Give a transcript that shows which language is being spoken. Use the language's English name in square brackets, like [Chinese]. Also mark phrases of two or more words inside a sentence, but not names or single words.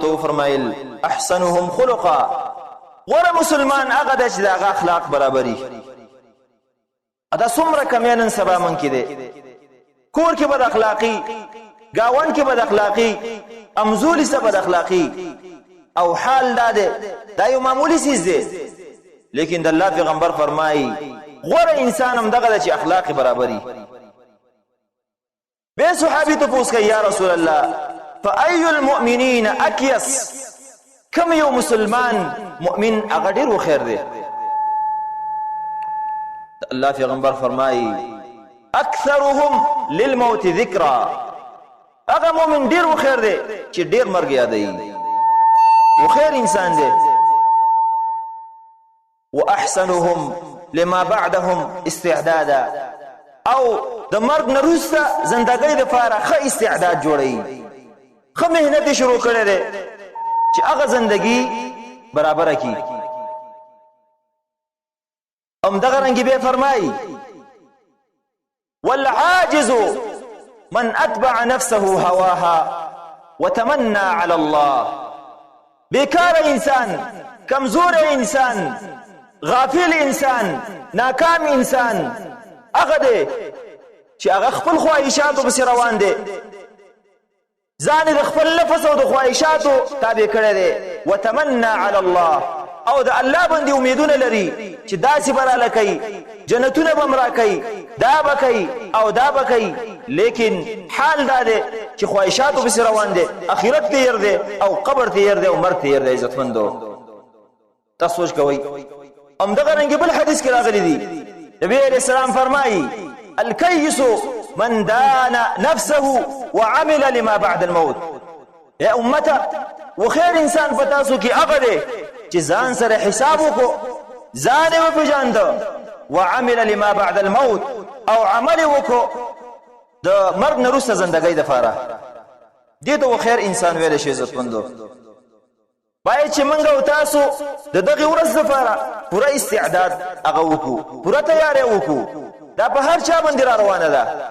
[Pashto] وفرمایل [Arabic] احسنهم خلقا [Pashto] غوره مسلمان هغه دی چې د هغه اخلاق برابري دا څومره کمی نن سبا من کې دی کور کې بد اخلاقی گاون کې بد اخلاقی امزولی سره بد اخلاقی او حال دا دی دا یو معمولی چیز دی لیکن د الله پیغمبر فرمایي غوره انسان هم دغه چې اخلاق برابري به صحابي ته پوښتنه کوي [Arabic] یا رسول الله فأي المؤمنين اكيس [Pashto] کم یو مسلمان مؤمن هغه ډیر خیر دی الله پیغمبر فرمایي [Arabic] اکثرهم للموت ذکرا [Pashto] هغه مؤمن ډیر خیر دی چې ډیر مرګ یادوي وخیر انسان دی [Arabic] واحسنهم لما بعدهم استعدادا [Pashto] او د مرګ نه وروسته زندګۍ دپاره ښه استعداد جوړوي ښه محنت شروع کړی دی چې هغه زندګي برابره کړي همدغه رنګې بیا فرمایي [Arabic] والعاجز من اتبع نفسه هواها وتمنى على الله [Pashto] بیکار انسان کمزور انسان غافل انسان ناکام انسان هغه دی چې هغه خپل خواهشاتو پسې روان دی ځان د خپل نفس او د خواهشاتو تابع کړی دی [Arabic] وتمنى على الله [Pashto] او د الله باندې امیدونه لري چې داسې به راله کوي جنتونه به م راکوي دا به کوي او دا به کوي لیکن حال دا دی چې خواهشاتو پسې روان دی اخرت تیر دی او قبر تیر دی او مرګ تیر دی عزتمندو تاسو سوچ کوئ همدغه رنګې بل حدیث کې راغلی دی نبی [Arabic] علیہ السلام [Pashto] فرمایي الکیس [Arabic] من دان نفسه وعمل لما بعد الموت یا امته [Pashto] وخیر انسان په تاسو کې هغه دی چې ځان سره حساب وکړو ځان یې وپېژانده [Arabic] وعمل لما بعد الموت [Pashto] او عمل وکړو د مرګ نه وروسته زندګۍ دپاره دې ته وخیر انسان ویلی شي عزتمندو باید چې موږ او تاسو د دغې ورځ دپاره پوره استعداد هغه وکړو پوره تیاری وکړو دا په هر چا باندې را روانه ده